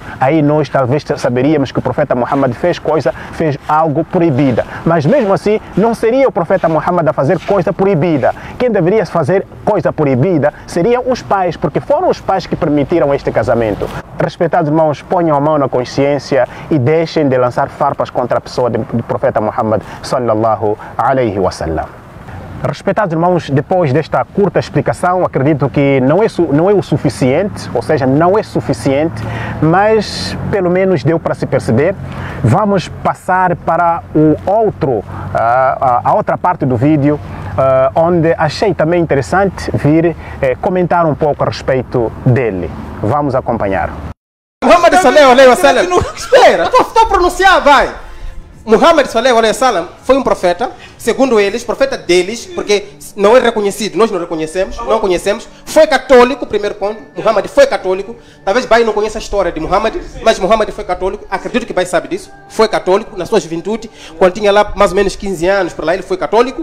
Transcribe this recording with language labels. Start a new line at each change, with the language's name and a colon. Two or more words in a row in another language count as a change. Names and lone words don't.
Portuguese: Aí nós talvez saberíamos que o profeta Muhammad fez algo proibida. Mas mesmo assim, não seria o profeta Muhammad a fazer coisa proibida. Quem deveria fazer coisa proibida seriam os pais, porque foram os pais que permitiram este casamento. Respeitados irmãos, ponham a mão na consciência e deixem de lançar farpas contra a pessoa do profeta Muhammad
Arabic: صلى الله عليه وسلم.
Portuguese: Respeitados irmãos, depois desta curta explicação, acredito que não é o suficiente, ou seja, não é suficiente, mas pelo menos deu para se perceber. Vamos passar para a outra parte do vídeo, onde achei também interessante vir comentar um pouco a respeito dele. Vamos acompanhar.
Arabic: Muhammad صلى الله عليه وسلم.
Portuguese: Espera, estou a pronunciar, vai. Muhammad
Arabic: صلى الله عليه وسلم
Portuguese: foi um profeta, segundo eles, profeta deles, porque não é reconhecido, nós não reconhecemos, não conhecemos. Foi católico, primeiro ponto. Muhammad foi católico. Talvez Bai não conheça a história de Muhammad, mas Muhammad foi católico. Acredito que Bai sabe disso. Foi católico na sua juventude, quando tinha lá mais ou menos 15 anos, por lá ele foi católico.